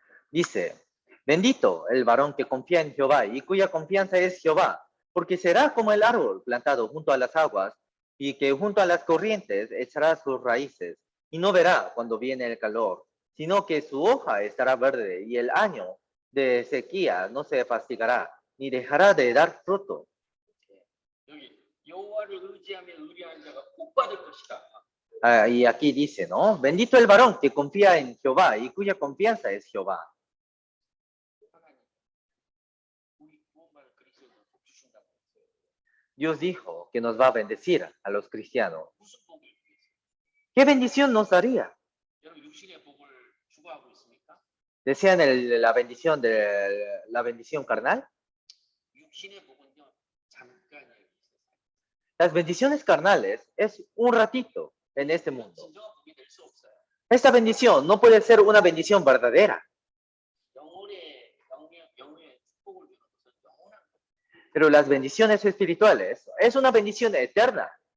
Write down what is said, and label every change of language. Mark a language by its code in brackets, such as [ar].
[es] Dice, bendito el varón que confía en Jehová y cuya confianza es Jehová, porque será como el árbol plantado junto a las aguas y que junto a las corrientes echará sus raíces y no verá cuando viene el calor, sino que su hoja estará verde y el año de sequía no se fatigará ni dejará de dar fruto. [ko] 여기 여호와를 의지하며 의리한 자가 복 받을 것이다. [es] Y aquí dice, ¿no? Bendito el varón que confía en Jehová y cuya confianza es Jehová. [ko] 하나님, 우리 구원받을 그리스도인을 복 주신다고 했어요. [es] Dios dijo que nos va a bendecir a los cristianos. [ko] 무슨 복을 위해서? [es] ¿Qué bendición nos daría? [ko] 여러분 육신의 복을 추구하고 있습니까? [es] ¿Desean la bendición carnal? [ko] 육신의 복은요 잠깐이에요. [es] Las bendiciones carnales es un ratito en este mundo. [ko] 진정한 복이 될 수 없어요. [es] Esta bendición no puede ser una bendición verdadera. [ko] 영혼의 축복을 주는 것은 영원한 것. [es] Pero las bendiciones espirituales es una bendición eterna.